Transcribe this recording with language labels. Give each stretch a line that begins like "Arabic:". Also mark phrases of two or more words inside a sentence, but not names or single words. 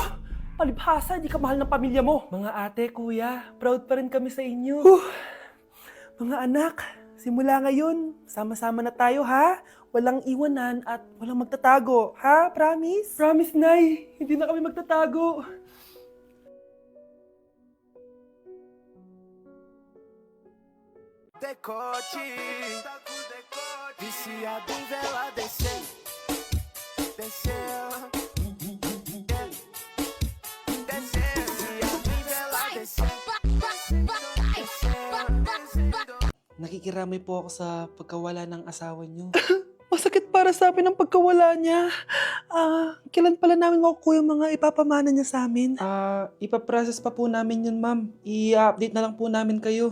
Filipino: Palibhasa, di ka mahal ng pamilya mo. Mga ate, kuya, proud pa rin kami sa inyo. Mga anak, simula ngayon, sama-sama na tayo, ha? Walang iwanan at walang magtatago, ha? Promise? Promise, Nay. Hindi na kami magtatago.
Portuguese: Decote, viciado em vela desceu, desceu, desceu, viciado em vela desceu,
Filipino: Nakikiramay po ako sa pagkawala ng asawa niyo. Masakit para sa amin ang pagkawala niya. Kailan pala namin makukuha yung mga ipapamana niya sa amin? Ipaprocess pa po namin yun, ma'am. I-update na lang po namin kayo.